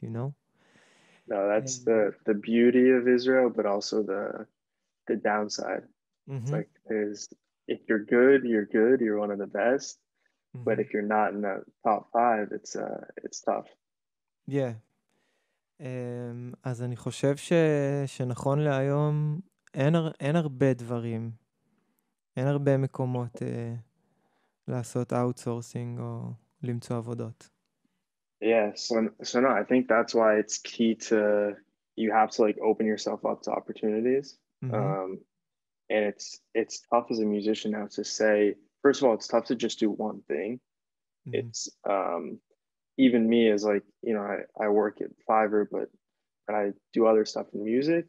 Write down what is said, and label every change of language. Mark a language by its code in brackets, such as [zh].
[en] No, that's And the beauty of Israel, but also the downside. It's mm-hmm, like there's if you're good, you're good. You're one of the best. But mm-hmm. if you're not in the top five, it's tough. Yeah. [he] אז אני חושב שנכון להיום אין הרבה דברים, אין הרבה מקומות לעשות אאוטסורסינג או למצוא עבודות. Yeah. [en] So no, I think that's why it's key to you have to like open yourself up to opportunities. Mm-hmm, Um, and it's tough as a musician now to say. First of all, it's tough to just do one thing. mm-hmm, It's even me as like I work at Fiverr, but and I do other stuff in music.